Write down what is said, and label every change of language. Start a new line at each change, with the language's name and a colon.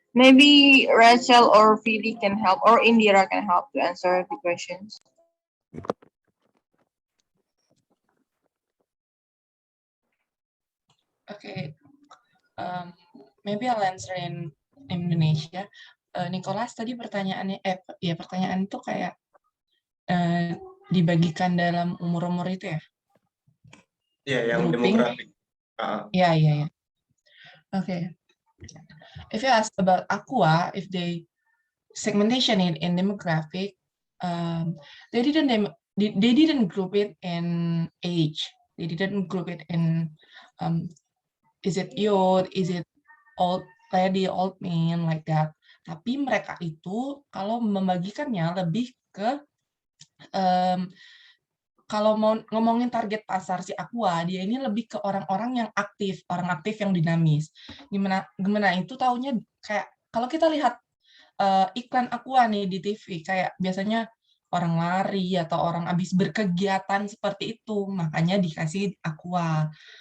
English: Maybe Rachel or Fili can help, or Indira can help to answer the questions. Okay, maybe I'll answer in Indonesia.
Indonesian: Nicholas tadi pertanyaannya, pertanyaan itu kayak dibagikan dalam umur-umur itu ya? Iya, yang
English: Grouping.
Indonesian: demografik.
English: Yeah. Okay. If you ask about Aqua, if they segmentation it in demographic, they didn't group it in age. They didn't group it in is it youth, is it old lady, old man, like that.
Indonesian: Tapi mereka itu kalau membagikannya lebih ke kalau mau ngomongin target pasar si Aqua, dia ini lebih ke orang-orang yang aktif, orang aktif yang dinamis. Gimana itu taunya kayak kalau kita lihat iklan Aqua nih di TV, kayak biasanya orang lari atau orang habis berkegiatan seperti itu, makanya dikasih Aqua.